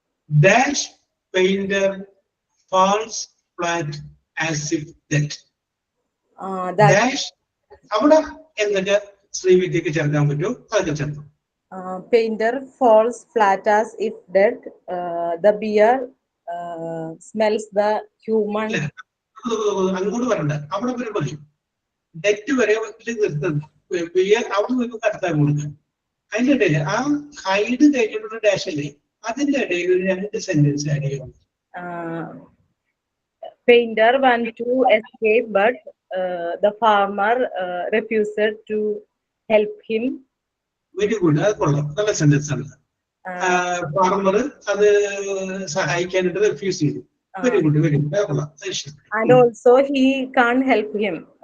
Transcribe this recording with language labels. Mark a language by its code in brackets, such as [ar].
[en] Dash painter falls flat as if dead. [ml] Dash അവിടെ എന്തൊക്കെ ശ്രീവിദ്യക്ക് ചേർക്കാൻ പറ്റുമോ അതൊക്കെ ചേർക്കും. [en] Painter falls flat as if dead. The bear smells the human. [ml] അങ്ങോട്ട് വരണ്ട, അവിടെ വരെ മതി. ഡെറ്റ് വരെ നിർത്തുന്നു. ബിയർ അവിടെ നിന്ന് കടത്താൻ കൊടുക്കുക. അതിന്റെ ഇടയിൽ ആ ഹൈഡ് കഴിഞ്ഞിട്ടുള്ള ഡാഷ് അല്ലേ, അതിന്റെ ഇടയിൽ 2 സെന്റൻസ് ആഡ് ചെയ്യണം. [en] Painter wanted to escape, but the farmer refused to help him. [ml] Very good, അത് കൊള്ളാം, നല്ല സെന്റൻസ് ആണ്. ഫാർമർ അത് സഹായിക്കാനായിട്ട് റിഫ്യൂസ് ചെയ്തു. വെരി ഗുഡ് വെരി ഗുഡ്, അത് കൊള്ളാം. [en] And also he can't help him.